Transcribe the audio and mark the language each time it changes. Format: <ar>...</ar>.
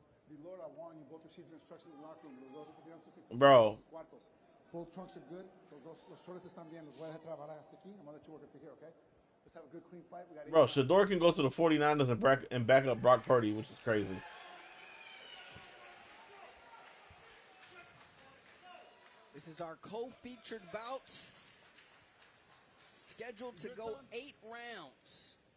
<en>Vilora, Juan, you both received your instructions in the locker room.</en> <es>Los dos recibieron sus instrucciones</es> <en>Bro.</en> <es>en sus cuartos.</es> <en>Both trunks are good.</en> <es>Los shorts están bien. Los voy a dejar trabajar hasta aquí.</es> <en>I'm going to let you work up to here, okay? Let's have a good, clean fight. We got Bro, Shador can go to the 49ers and back up Brock Purdy, which is crazy. This is our co-featured bout. Scheduled to go 8 rounds.</en>